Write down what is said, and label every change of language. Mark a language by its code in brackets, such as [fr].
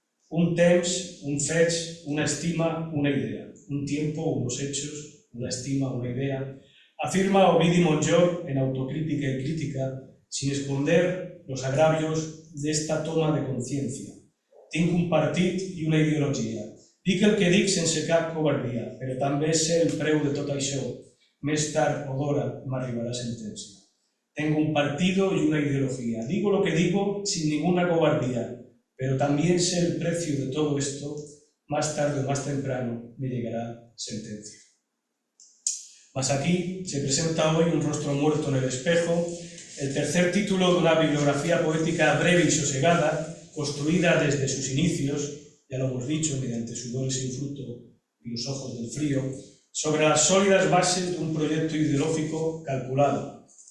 [ca] Un temps, un fets, una estima, una idea. [es] Un tiempo, unos hechos, una estima, una idea. Afirma Ovidi Montllor en Autocrítica y Crítica, sin esconder los agravios de esta toma de conciencia. [ca] Tinc un partit i una ideologia. Dic el que dic sense cap covardia, però també sé el preu de tot això. Més tard o d'hora m'arribarà sentència. [es] Tengo un partido y una ideología. Digo lo que digo sin ninguna cobardía, pero también sé el precio de todo esto. Más tarde o más temprano me llegará sentencia. Mas aquí se presenta hoy Un rostro muerto en el espejo, el tercer título de una bibliografía poética breve y sosegada, construida desde sus inicios, ya lo hemos dicho, mediante Sudores sin fruto y Los ojos del frío, sobre las sólidas bases de un proyecto ideológico calculado.